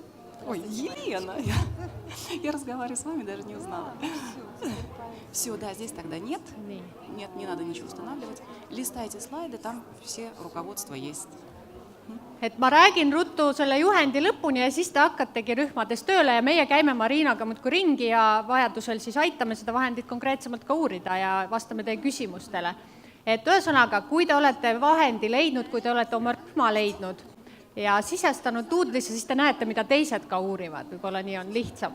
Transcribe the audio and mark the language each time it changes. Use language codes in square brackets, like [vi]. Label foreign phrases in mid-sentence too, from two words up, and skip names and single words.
[ru] Ой, Елена! Я разговариваю с вами, даже не узнала. Все, да, здесь тогда нет. Нет, не надо ничего устанавливать. Листайте слайды, там все руководства есть. [et] Et ma räägin ruttu selle juhendi lõpuni ja siis te hakkategi rühmades tööle ja meie käime Marinaga muudkui ringi ja vajadusel siis aitame seda vahendit konkreetsemalt ka uurida ja vastame teie küsimustele. Et ühesõnaga, kui te olete vahendi leidnud, kui te olete oma rühma leidnud ja sisestanud Doodlisse, siis te näete, mida teised ka uurivad, võib-olla nii on lihtsam.